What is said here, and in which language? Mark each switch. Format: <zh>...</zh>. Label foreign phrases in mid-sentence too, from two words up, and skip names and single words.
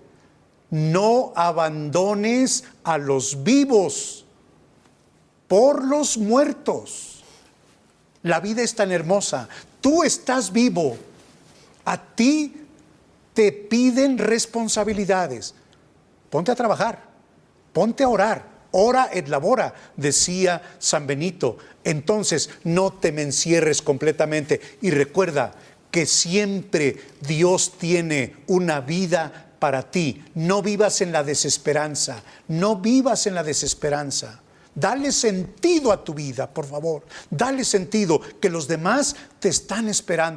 <es>No abandones a los vivos por los muertos. La vida es tan hermosa. Tú estás vivo. A ti te piden responsabilidades. Ponte a trabajar, ponte a orar.</es> <la>Ora et labora,</la> <es>decía San Benito. Entonces, no te me encierres completamente. Y recuerda que siempre Dios tiene una vida para ti. No vivas en la desesperanza. No vivas en la desesperanza. Dale sentido a tu vida, por favor. Dale sentido, que los demás te están esperando.</es>